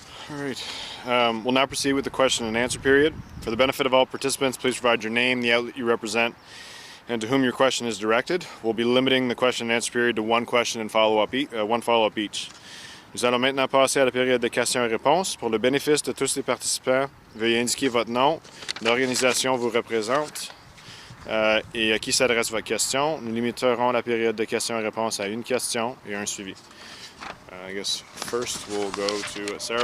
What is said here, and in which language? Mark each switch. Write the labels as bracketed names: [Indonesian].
[English] All right. We'll now proceed with the question and answer period. For the benefit of all participants, please provide your name, the outlet you represent, and to whom your question is directed. We'll be limiting the question and answer period to one question and one follow-up each. [French] Nous allons maintenant passer à la période de questions et réponses. Pour le bénéfice de tous les participants, veuillez indiquer votre nom, l'organisation vous représente et à qui s'adresse votre question. Nous limiterons la période de questions et réponses à une question et un suivi. [English] I guess first we'll go to Sarah.